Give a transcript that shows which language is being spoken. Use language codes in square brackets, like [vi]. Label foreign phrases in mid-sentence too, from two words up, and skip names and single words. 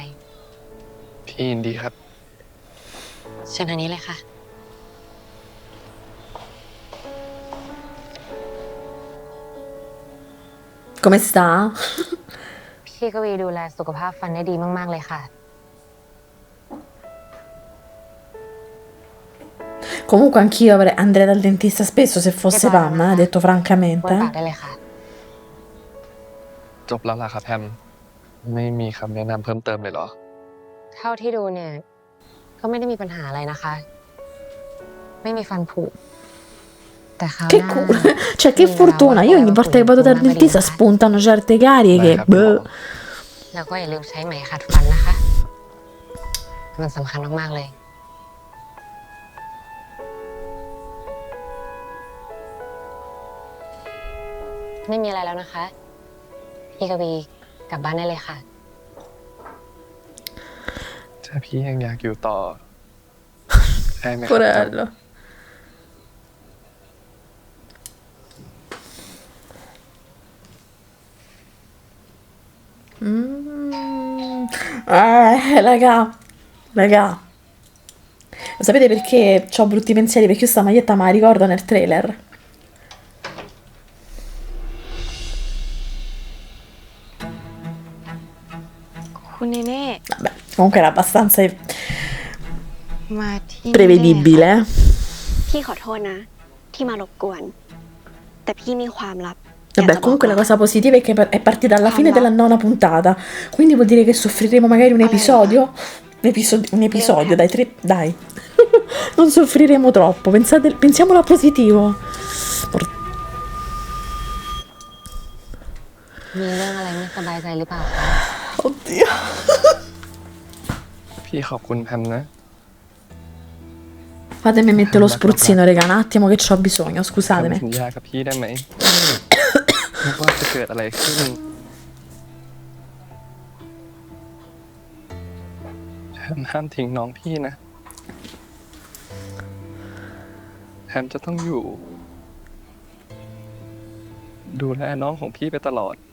[th] พี่ยินดีครับ เชิญทางนี้เลยค่ะ [it] Come sta? [th] พี่กวีดูแลสุขภาพฟันได้ดีมากๆเลยค่ะ [it] Comunque anch'io andrei dal dentista spesso se fosse Pam, detto [th] ไว้ [it] francamente. [th] ปากได้เลยค่ะ จบแล้วล่ะครับแพม ไม่มีคำแนะนำเพิ่มเติมเลยเหรอ เท่าที่ดูเนี่ย ก็ไม่ได้มีปัญหาอะไรนะคะ ไม่มีฟันผุ แต่คราวห [it] Che [th] น้า [it] culo, cioè che fortuna, io ogni volta che vado dal dentista spuntano certe carie che... boh. [th] แล้วก็อย่าลืมใช้ไหมขัดฟันนะคะ มันสำคัญมากๆเลย ไม่มีอะไรแล้วนะคะ พี่กวีกลับบ้านได้เลยค่ะ ถ้าพี่ยังอยากอยู่ต่อ ได้ไหมครับ [it] Porello. Raga. Lo sapete perché ho brutti pensieri? Perché io sta maglietta me la ricordo nel trailer. Vabbè, comunque era abbastanza [th] มาที่ [it] prevedibile. [th] พี่ขอโทษนะ ที่มารบกวน แต่พี่มีความลับ [it] Vabbè, comunque la cosa positiva è che è partita alla fine della 9ª puntata. Quindi vuol dire che soffriremo magari un episodio? Un episodio, dai, 3, dai. Non soffriremo troppo. Pensiamolo a positivo. [th] มีเรื่องอะไรไม่สบายใจหรือเปล่าคะ [it] Oddio. [th] พี่ขอบคุณแพมนะ [it] Fatemi mettere lo spruzzino, raga, un attimo che c'ho bisogno, [th] แพม [it] scusatemi. [th] สัญญากับพี่ได้ไหม ไม่ว่าจะเกิดอะไรขึ้นแพมห้ามทิ้งน้องพี่นะ แพมจะต้องอยู่ ดูแลน้องของพี่ไปตลอด